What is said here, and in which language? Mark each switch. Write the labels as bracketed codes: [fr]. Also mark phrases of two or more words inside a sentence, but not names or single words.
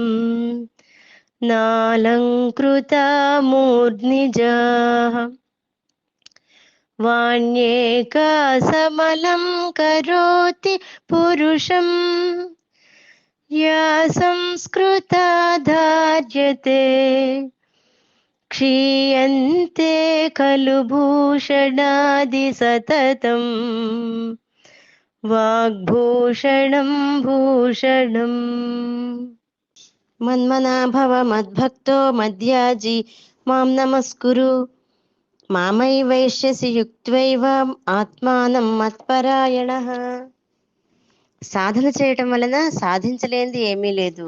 [sa] नालङ्कृता मूर्ध्निजाः वाण्येका समलं करोति पुरुषम् या संस्कृता धार्यते क्षीयन्ते खलु भूषणादि सततम् वाग्भूषणं भूषणम्। మన్మనా భవ మద్భక్తో మద్యాజీ మాం నమస్కురు మామైవైష్యసి యుక్త్వైవ ఆత్మానం మత్పరాయణః. [te] సాధన చేయటం వలన సాధించలేనిది ఏమీ లేదు.